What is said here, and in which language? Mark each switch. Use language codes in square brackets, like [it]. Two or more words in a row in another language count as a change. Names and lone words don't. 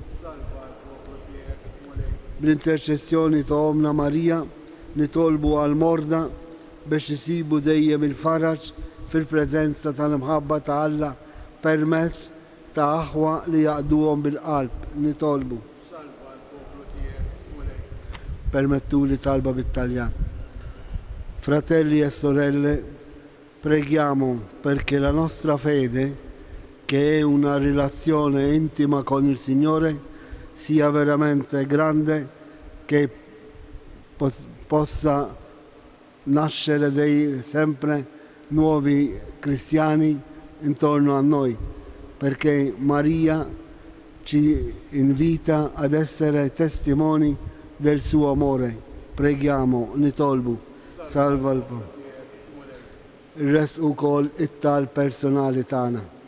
[mt] Bl-interċessjoni ta' Omna Marija nitolbu għal morda biex isibu dejjem il-faraġ fil-preżenza tal-imħabba ta' Alla permezz ta' aħwa li jaqduhom bil-qalb nitolbu. Permettuli talba bit-Taljan. [it] Fratelli e sorelle, preghiamo perché la nostra fede, che è una relazione intima con il Signore, sia veramente grande, che possa nascere sempre nuovi cristiani intorno a noi, perché Maria ci invita ad essere testimoni del suo amore. Preghiamo, [mt] nitolbu, salva il-res ukoll it-tal personali tagħna.